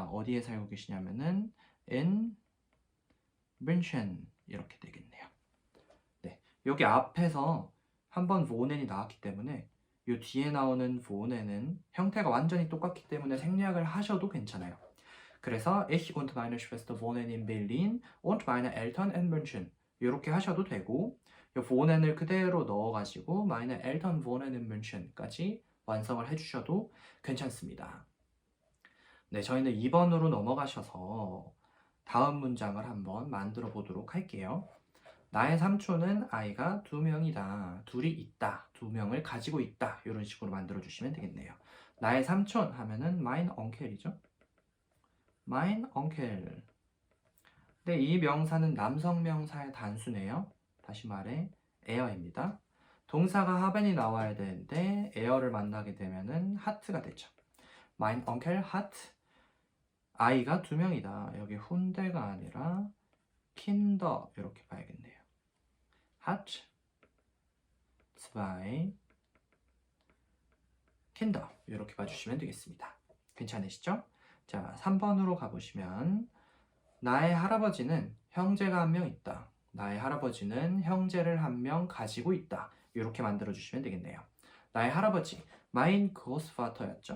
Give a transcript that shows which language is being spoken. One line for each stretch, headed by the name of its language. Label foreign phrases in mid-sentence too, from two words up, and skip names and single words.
Korean: 어디에 살고 계시냐면은 in 뮌헨 이렇게 되겠네요. 네, 여기 앞에서 한번 wohnen이 나왔기 때문에 요 뒤에 나오는 wohnen은 형태가 완전히 똑같기 때문에 생략을 하셔도 괜찮아요.
German: 그래서 ich und meine Schwester wohnen in Berlin und meine Eltern in München
Korean: 이렇게 하셔도 되고 이
German: wohnen을
Korean: 그대로 넣어가지고
German: meine Eltern wohnen in München까지
Korean: 완성을 해주셔도 괜찮습니다. 네, 저희는 2번으로 넘어가셔서 다음 문장을 한번 만들어 보도록 할게요. 나의 삼촌은 아이가 2명이다. 둘이 있다. 2명을 가지고 있다. 이런 식으로 만들어 주시면 되겠네요. 나의 삼촌 하면은
German: mein Onkel이죠. mein Onkel.
Korean: 근데 이 명사는 남성 명사의 단수네요. 다시 말해 e어입니다. 동사가 haben이 나와야 되는데 e어를 만나게 되면은 hat가 되죠.
German: mein Onkel hat
Korean: 아이가 2명이다. 여기 훈대가 아니라 Kinder 이렇게 봐야겠네요.
German: hat zwei Kinder
Korean: 이렇게 봐주시면 되겠습니다. 괜찮으시죠? 자, 3번으로 가보시면 나의 할아버지는 형제가 1명 있다. 나의 할아버지는 형제를 1명 가지고 있다. 이렇게 만들어주시면 되겠네요. 나의 할아버지
German: mein Großvater
Korean: 였죠?